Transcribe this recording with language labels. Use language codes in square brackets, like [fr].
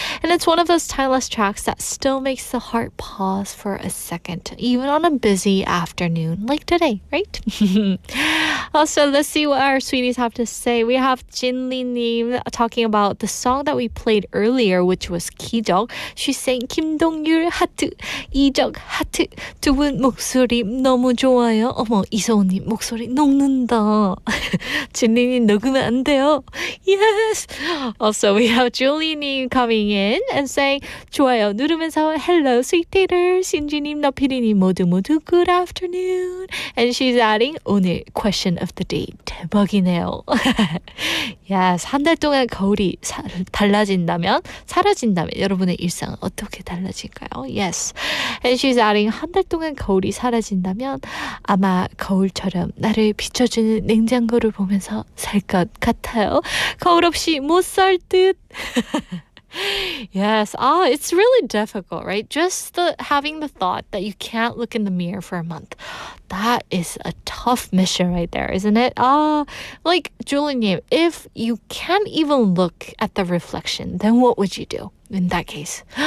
[en] And it's one of those timeless tracks that still makes the heart pause for a second, even on a busy afternoon like today, right? Also, let's see what our sweeties have to say. We have Jinli-님 talking about the song that we played earlier, which was 기적. She's saying [ko] 김동률 하트, 이적 하트, 두 분 목소리 너무 좋아요. 어머, 이서훈님 목소리 녹는다. 진리님 녹으면 안 돼요. [en] Yes. Also, we have Julie-님 coming in and saying [ko] 좋아요 누르면서 [en] hello sweet-daters. [ko] 신지님, 너피디님 모두 [en] good afternoon. And she's adding [ko] 오늘 [en] question of the day [ko] 대박이네요. [en] Yes, [ko] 한 달 동안 거울이 달라진다면 사라진다면 여러분의 일상은 어떻게 달라질까요? [en] Yes. And she's adding [ko] 한 달 동안 거울이 사라진다면 아마 거울처럼 나를 비춰주는 냉장고를 보면서 살 것 같아요. 거울 없이 못 살 듯. [en] Yes, it's really difficult, right? Just having the thought that you can't look in the mirror for a month. That is a tough mission right there, isn't it? Like Julie-님, if you can't even look at the reflection, then what would you do in that case?